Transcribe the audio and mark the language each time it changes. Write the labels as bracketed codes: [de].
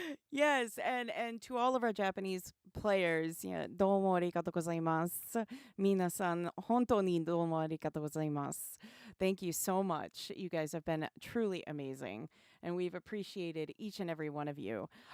[en] Yes, and to all of our Japanese players, yeah, どうもありがとうございます。 [ja] 皆さん、本当にどうもありがとうございます。 [en] Thank you so much. You guys have been truly amazing, and we've appreciated each and every one of you.